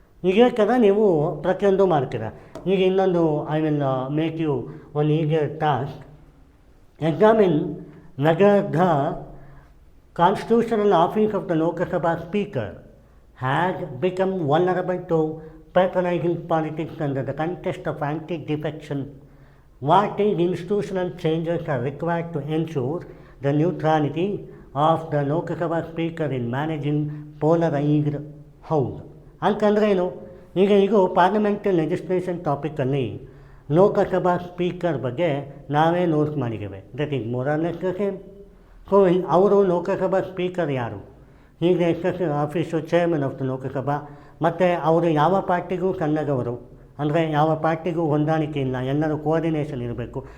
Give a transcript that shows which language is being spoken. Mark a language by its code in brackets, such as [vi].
[kn] ಈಗ ಥರ ನೀವು ಪ್ರತಿಯೊಂದು ಮಾಡ್ತೀರ. ಈಗ ಇನ್ನೊಂದು [en] I will make you one eager task. Examine whether the constitutional office of the Lok Sabha speaker has become vulnerable to patronizing politics under the context of anti-defection. What institutional changes are required to ensure the neutrality of the Lok Sabha Speaker in managing polarized House? [kn] ಅಂತಂದರೆ ಏನು? ಈಗ parliamentary legislation ಟಾಪಿಕಲ್ಲಿ Lok Sabha speaker ಬಗ್ಗೆ ನಾವೇ note ಮಾಡಿದ್ದೇವೆ. [en] That is more or less the same. [kn] So ಅವರು Lok Sabha speaker ಯಾರು? ಹೀಗೆ office [en] Chairman of the Lok Sabha. [kn] ಮತ್ತು ಅವರು ಯಾವ ಪಾರ್ಟಿಗೂ ಕನ್ನಡವರು, ಅಂದರೆ ಯಾವ ಪಾರ್ಟಿಗೂ ಹೊಂದಾಣಿಕೆ ಇಲ್ಲ, ಎಲ್ಲರೂ ಕೋಆರ್ಡಿನೇಷನ್ ಇರಬೇಕು.